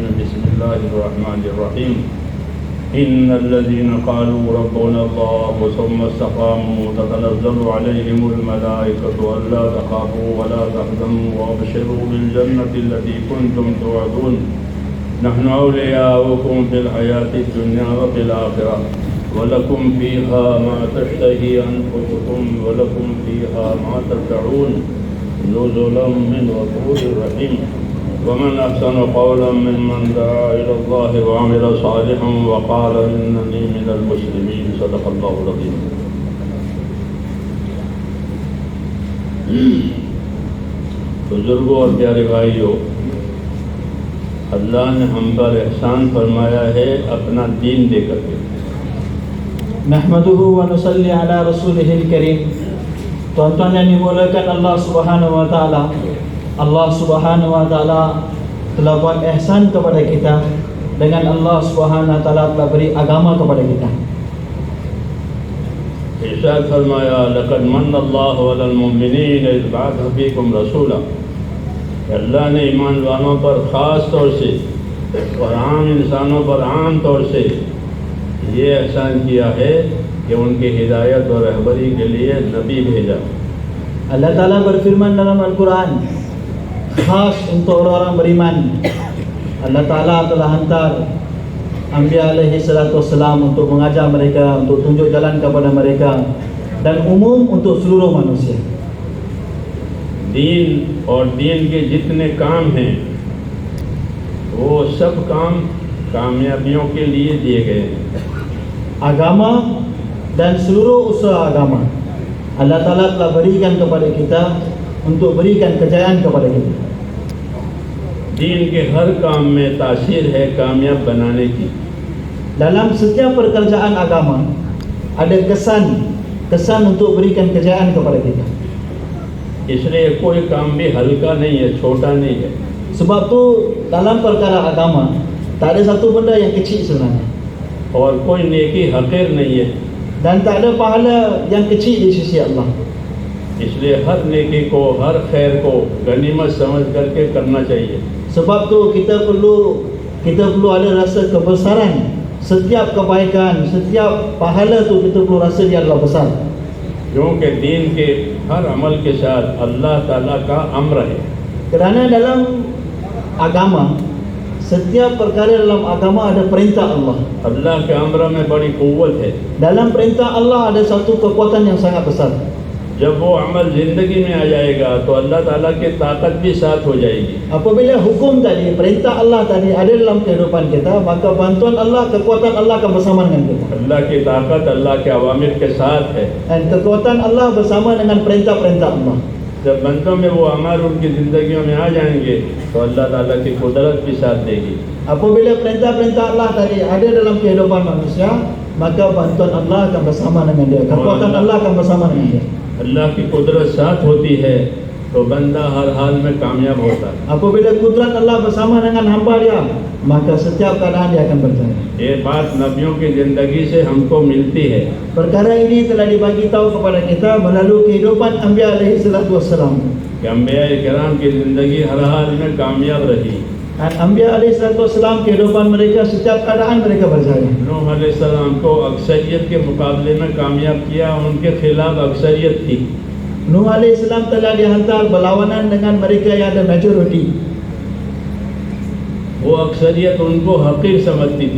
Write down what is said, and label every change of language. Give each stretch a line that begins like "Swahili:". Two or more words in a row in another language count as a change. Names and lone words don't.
Arabic: بسم الله الرحمن الرحيم. إن الذين قالوا ربنا الله ثم استقاموا تتنزل عليهم الملائكة ألا تخافوا ولا تحزنوا وأبشروا بالجنة التي كنتم توعدون نحن أولياؤكم في الحياة الدنيا وفي الآخرة ولكم فيها ما تشتهي أنفسكم ولكم فيها ما تدعون نزلا من غفور رحيم. ومن أحسن قولا ممن دعا إلى الله وعمل صالحا وقال إنني من المسلمين. صدق الله العظيم.
Urdu: بزرگوں اور پیارے بھائیو، اللہ نے ہم پر احسان فرمایا ہے اپنا دین دے کر کے.
Arabic: نحمده ونصلي على رسوله الكريم.
Malay: Tuan-tuan yang dimuliakan Allah
Arabic: سبحانه وتعالى,
Malay: Allah
Arabic: سبحانه وتعالى
Malay: telah buat ihsan kepada kita dengan Allah
Arabic: سبحانه وتعالى
Malay: telah beri agama kepada kita.
Urdu: ارشاد فرمایا
Arabic: لقد منّ الله على المؤمنين إذ بعث فيكم رسولا.
Urdu: اللہ نے ایمان والوں پر خاص طور سے اور عام انسانوں پر عام طور سے یہ احسان کیا ہے کہ ان کی ہدایت اور رہبری کے لیے نبی بھیجا.
Malay: Allah Taala berfirman dalam Al-Quran, khas untuk orang-orang beriman, Allah Taala telah hantar Anbiya
Arabic: عليه الصلاة والسلام
Malay: untuk mengajar mereka, untuk tunjuk jalan kepada mereka, dan umum untuk seluruh manusia.
Urdu: دین اور دین کے جتنے کام ہیں وہ سب کام کامیابیوں کے لیے دیے گئے ہیں.
Malay: Agama dan seluruh usaha agama Allah Ta'ala telah berikan kepada kita untuk berikan kejayaan kepada kita.
Urdu: دین کے ہر کام میں تاثیر ہے کامیاب بنانے کی.
Malay: Dalam setiap pekerjaan agama ada kesan untuk berikan kejayaan kepada kita.
Urdu: اس لیے کوئی کام بھی ہلکا نہیں ہے، چھوٹا نہیں ہے.
Malay: Sebab tu dalam perkara agama tak ada satu benda yang kecil sebenarnya,
Urdu: اور کوئی نیکی حقیر نہیں ہے.
Malay: dan tak ada pahala yang kecil di sisi Allah.
Urdu: اس لیے ہر نیکی کو، ہر خیر کو غنیمت سمجھ کر کے کرنا چاہیے.
Malay: Sebab tu kita perlu ada rasa kebesaran. Setiap kebaikan, setiap pahala tu kita perlu rasa dia adalah besar.
Urdu: کیونکہ دین کے ہر عمل کے ساتھ اللہ تعالیٰ کا امر ہے.
Malay: Kerana dalam agama, setiap perkara dalam agama ada perintah Allah.
Urdu: اللہ کے امر میں بڑی قوت ہے.
Malay: Dalam perintah Allah ada satu kekuatan yang sangat besar.
Urdu: جب وہ عمل زندگی میں آ جائے گا تو اللہ تعالیٰ کی طاقت بھی ساتھ ہو جائے گی.
Malay: Apabila hukum tadi, perintah Allah tadi ada dalam kehidupan kita, maka bantuan Allah, kekuatan Allah akan bersama dengan kita.
Urdu: اللہ کی طاقت اللہ کے اوامر کے ساتھ ہے.
Malay: Dan kekuatan Allah bersama dengan perintah-perintah Allah.
Urdu: جب بندوں میں وہ امر ان کی زندگیوں میں آ جائیں گے تو اللہ تعالیٰ کی قدرت بھی ساتھ دے گی.
Malay: Apabila perintah-perintah Allah tadi ada dalam kehidupan manusia, maka bantuan Allah akan bersama dengan dia. Kekuatan Allah akan bersama dengan dia.
Urdu: اللہ کی قدرت ساتھ ہوتی ہے تو بندہ ہر حال میں کامیاب ہوتا ہے.
Malay: Apabila kudrat Allah bersama dengan hamba dia, maka setiap keadaan dia akan berjaya.
Urdu: یہ بات نبیوں کی زندگی سے ہم کو ملتی ہے.
Malay: Perkara ini telah dibagi tahu kepada kita melalui kehidupan Anbiya
Arabic: عليه الصلاة والسلام.
Urdu: کہ انبیاء کرام کی زندگی ہر حال میں کامیاب رہی.
Malay: Dan Anbiya
Arabic: عليه الصلاة والسلام
Malay: kehidupan mereka setiap keadaan mereka berjaya.
Urdu: نوح علیہ السلام کو اکثریت کے مقابلے میں کامیاب کیا، ان کے خلاف اکثریت تھی.
Malay: Nuh
Arabic: عليه السلام
Malay: telah dihantar berlawanan dengan mereka yang ada majoriti.
Urdu: وہ اکثریت ان کو حقیر سمجھتی تھی.